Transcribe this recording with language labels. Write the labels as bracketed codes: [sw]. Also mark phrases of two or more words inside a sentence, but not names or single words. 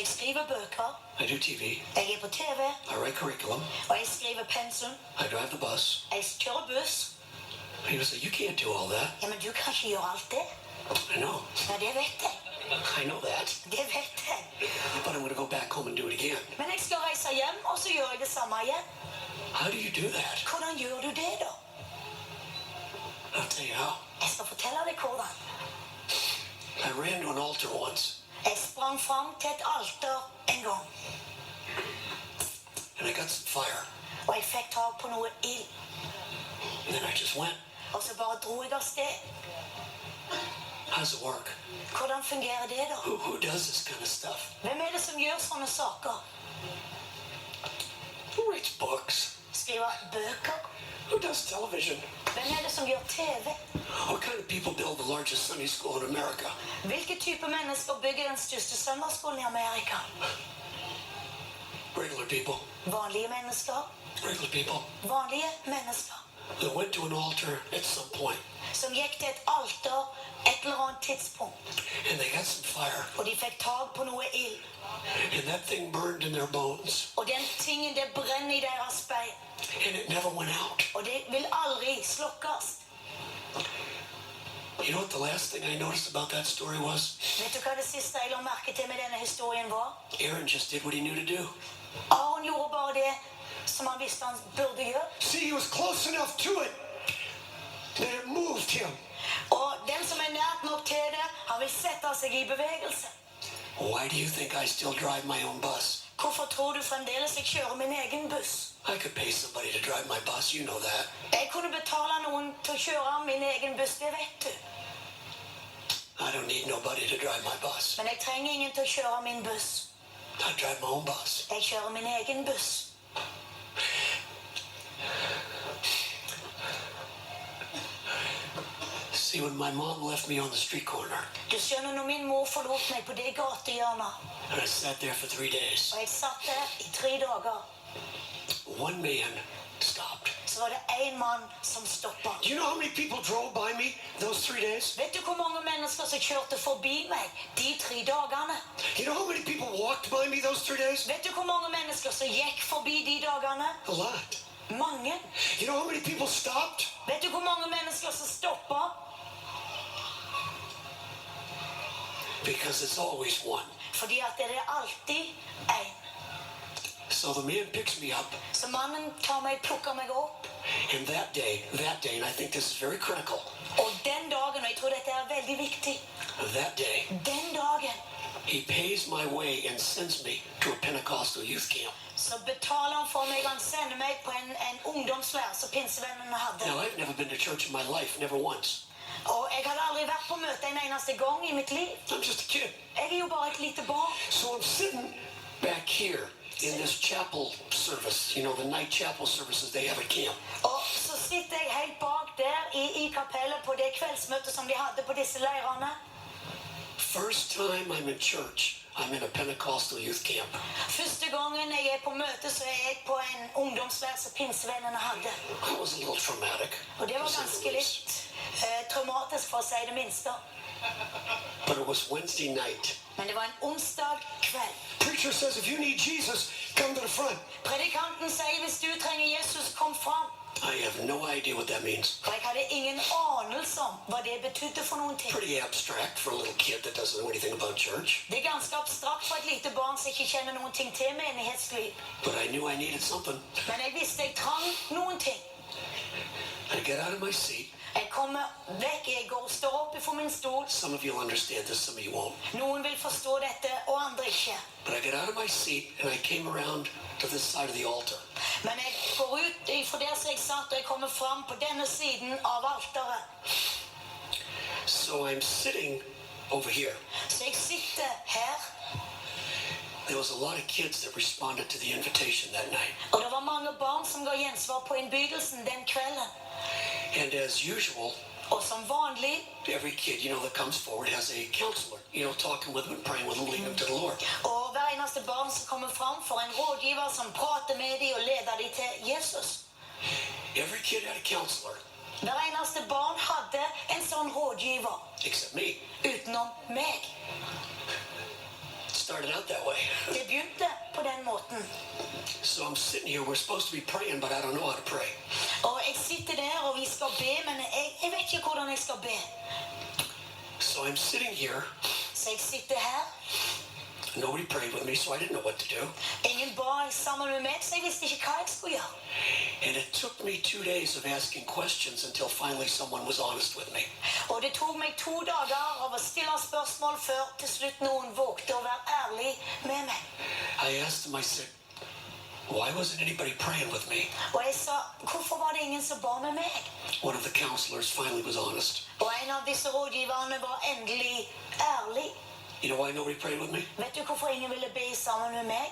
[no] skriver bøker. [en] I do TV. [no] Jeg på TV. [en] I write curriculum. [no] Og jeg skriver pensum. [en] I drive the bus. [no] Jeg kjører buss. [en] People say, you can't do all that. [no] Ja, men du kan ikke gjøre alt det. [en] I know. [no] Ja, det vet jeg. [en] I know that. [no] Det vet jeg. [en] But I'm going to go back home and do it again. [no] Men jeg skal reise hjem, og så gjør jeg det samme igjen. [en] How do you do that? [no] Hvordan gjør du det da? [en] I'll tell you how. [no] Jeg skal fortelle deg hvordan. [en] I ran to an altar once. [no] Jeg sprang frem til et alter en gang. [en] And I got some fire. [no] Og jeg fikk tag på noe ild. [en] And then I just went. [no] Og så bare dro jeg av sted. [en] How does it work? [no] Hvordan fungerer det da? [en] Who does this kind of stuff? [no] Hvem det som gjør sånne saker? [en] Who writes books? [no] Skriver bøker? [en] Who does television? [no] Hvem det som gjør TV? [en] What kind of people build the largest Sunday school in America? [no] Hvilke type mennesker bygger den største søndagsskolen i Amerika? [en] Regular people. [no] Vanlige mennesker. [en] Regular people. [no] Vanlige mennesker. [en] That went to an altar at some point. [no] Som gikk til et alter et eller annet tidspunkt. [en] And they got some fire. [no] Og de fikk tag på noe ild. [en] And that thing burned in their bones. [no] Og den tingen det brenner i deres bein. [en] And it never went out. [no] Og det vil aldri slokkes. [en] You know what the last thing I noticed about that story was? [no] Vet du hva det siste jeg la merke til med denne historien var? [en] Aaron just did what he knew to do. [no] Aaron gjorde bare det som han visste han burde gjøre. [en] See, he was close enough to it that it moved him. [no] Og den som nært nok til det, han vil sette seg i bevegelse. [en] Why do you think I still drive my own bus? [no] Hvorfor tror du fremdeles jeg kjører min egen buss? [en] I could pay somebody to drive my bus, you know that. [no] Jeg kunne betale noen til å kjøre min egen buss, det vet du. [en] I don't need nobody to drive my bus. [no] Men jeg trenger ingen til å kjøre min buss. [en] I drive my own bus. [no] Jeg kjører min egen buss. [en] See, when my mom left me on the street corner, [no] Du skjønner, når min mor forlot meg på det gatehjørnet, [en] and I sat there for 3 days, [no] og jeg satt der i 3 dager, [en] one man stopped. [no] så var det en mann som stoppet. [en] Do you know how many people drove by me those 3 days? [no] Vet du hvor mange mennesker som kjørte forbi meg de 3 dagene? [en] You know how many people walked by me those 3 days? [no] Vet du hvor mange mennesker som gikk forbi de dagene? [en] A lot. [no] Mange. [en] You know how many people stopped? [no] Vet du hvor mange mennesker som stoppet? [en] Because it's always one. [no] Fordi at det alltid en. [en] So the man picks me up, [no] Så mannen tar meg, plukker meg opp. [en] and that day, and I think this is very critical, [no] Og den dagen, og jeg tror dette veldig viktig, [en] that day, [no] den dagen, [en] he pays my way and sends me to a Pentecostal youth camp. [no] så betaler han for meg, han sender meg på en ungdomsleir som pinsevennene hadde. [en] Now, I've never been to church in my life, never once. [no] Og jeg hadde aldri vært på møte en eneste gang i mitt liv. [en] I'm just a kid. [no] Jeg jo bare et lite barn. [en] So I'm sitting back here in this chapel service, you know, the night chapel services they have at camp. [no] Og så sitter jeg helt bak der i kapellet på det kveldsmøtet som de hadde på disse leirene. [en] First time I'm in church, I'm in a Pentecostal youth camp. [no] Første gangen jeg på møte, så jeg på en ungdomsleir som pinsevennene hadde. [en] That was a little traumatic. [no] Og det var [en] to say the [no] ganske [en] least. [no] litt traumatisk, for å si det minste. [en] But it was Wednesday night. [no] Men det var en onsdag kveld. [en] Preacher says, if you need Jesus, come to the front. [no] Predikanten sier, hvis du trenger Jesus, kom fram. [en] I have no idea what that means. [no] Og jeg hadde ingen anelse om hva det betydde for noen ting. [en] Pretty abstract for a little kid that doesn't know anything about church. [no] Det ganske abstrakt for et lite barn som ikke kjenner noen ting til menighetsliv. [en] But I knew I needed something. [no] Men jeg visste jeg trang noen ting. [en] I get out of my seat. [no] Jeg kommer vekk, jeg står opp for min stol. [en] Some of you'll understand this, some of you won't. [no] Noen vil forstå dette, og andre ikke. [en] But I get out of my seat and I came around to this side of the altar. [no] Men jeg går ut fra der som jeg satt, og jeg kommer fram på denne siden av alteret. [en] So I'm sitting over here. [no] Så jeg sitter her. [en] There was a lot of kids that responded to the invitation that night. [no] Og det var mange barn som ga gjensvar på innbydelsen den kvelden. [en] And as usual, [no] Og som vanlig, [en] every kid, you know, that comes forward has a counselor, you know, talking with them and praying with them, leading them to the Lord. [no] og hver eneste barn som kommer fram for en rådgiver som prater med dem og leder dem til Jesus. [en] Every kid had a counselor, [no] Hver eneste barn hadde en sånn rådgiver, [en] except me. [no] utenom meg. [en] started out that way. [no] Det begynte på den måten. [en] So I'm sitting here. We're supposed to be praying, but I don't know how to pray. [no] Og jeg sitter der, og vi skal be, men jeg vet ikke hvordan jeg skal be. [en] So I'm sitting here. [no] Så jeg sitter her. [en] Nobody prayed with me, so I didn't know what to do. [no] Ingen ba sammen med meg, så jeg visste ikke hva jeg skulle gjøre. [en] And it took me 2 days of asking questions until finally someone was honest with me. [no] Og det tok meg 2 dager av å stille spørsmål før til slutt noen vågte å være ærlig med meg. [en] I asked them, I said, why wasn't anybody praying with me? [no] Og jeg sa, hvorfor var det ingen som ba med meg? [en] One of the counselors finally was honest. [no] Og en av disse rådgiverne var endelig ærlig. [en] You know why nobody prayed with me? [no] Vet du hvorfor ingen ville be sammen med meg?